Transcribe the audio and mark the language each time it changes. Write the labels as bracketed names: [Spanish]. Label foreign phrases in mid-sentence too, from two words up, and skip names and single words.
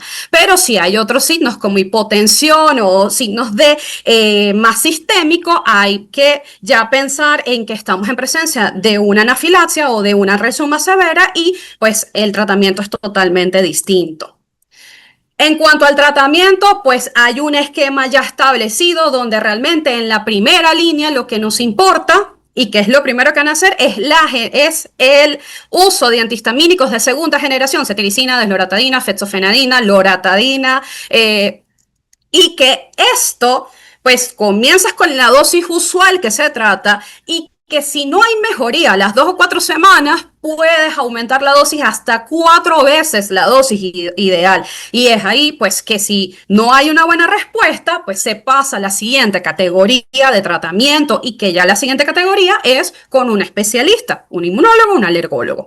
[Spanish] Pero si hay otros signos como hipotensión o signos de más sistémico, hay que ya pensar en que estamos en presencia de una anafilaxia o de una reacción más severa, y pues el tratamiento es totalmente distinto. En cuanto al tratamiento, pues hay un esquema ya establecido donde realmente en la primera línea lo que nos importa, y que es lo primero que van a hacer, es el uso de antihistamínicos de segunda generación, cetiricina, desloratadina, fexofenadina, loratadina, y que esto, pues comienzas con la dosis usual que se trata, y que si no hay mejoría a las 2 o 4 semanas, puedes aumentar la dosis hasta 4 veces la dosis ideal. Y es ahí, pues, que si no hay una buena respuesta, pues se pasa a la siguiente categoría de tratamiento, y que ya la siguiente categoría es con un especialista, un inmunólogo, un alergólogo.